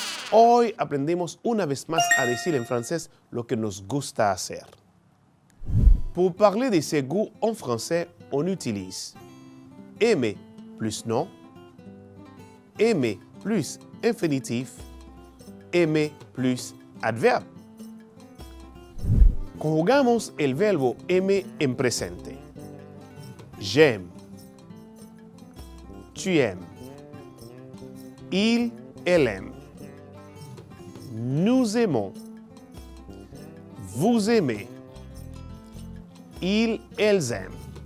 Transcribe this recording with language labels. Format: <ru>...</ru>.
<es>Hoy aprendimos una vez más a decir en francés lo que nos gusta hacer.</es> <fr>Pour parler de ses goûts en français, on utilise aimer plus nom, aimer plus infinitif, aimer plus adverbe.</fr> <es>Conjugamos el verbo aimer en presente.</es> <fr>J'aime, tu aimes, il, elle aime. Nous aimons, vous aimez, ils, elles aiment.</fr>